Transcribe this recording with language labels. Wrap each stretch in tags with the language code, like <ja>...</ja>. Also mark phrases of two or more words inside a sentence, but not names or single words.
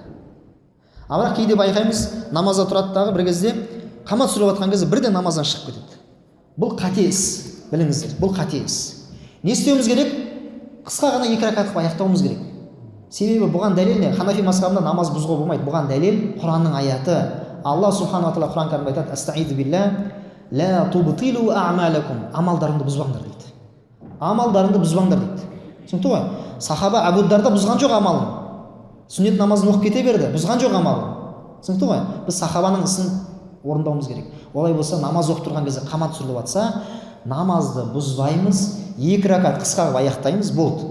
<kk>А бірақ кейде байқаймыз, намазда тұрады дағы бір кезде қамат түсіріліп жатқан кезде бірден намаздан шығып кетеді. Бұл қате іс, біліңіздер, бұл қате іс. Не істеуіміз керек? Қысқа ғана 2 ракағат қылып аяқтауымыз керек. Себебі бұған дәлел не? Ханафи мазхабында намаз бұзуға болмайды. Бұған дәлел Құранның аяты. Алла</kk> <ar>سبحانه وتعالى</ar> <kk>Құран кәрімде айтады:</kk> <ar>"أستعيذ بالله لا تبطلوا أعمالكم",</ar> <kk>амалдарыңды бұзбаңдар дейді. Амалдарыңды бұзбаңдар дейді. Түсінікті ғой? Сахаба Абу Дарда бұзған жоқ амалын. Сүннет намазын оқып кете берді, бұзған жоқ амалын. Түсінікті ғой? Біз сахабаның ісін орындауымыз керек. Олай болса, намаз оқып тұрған кезде қамат түсіріліп жатса, намазды бұзбаймыз, 2 ракат қысқа қылып аяқтаймыз, болды.</kk>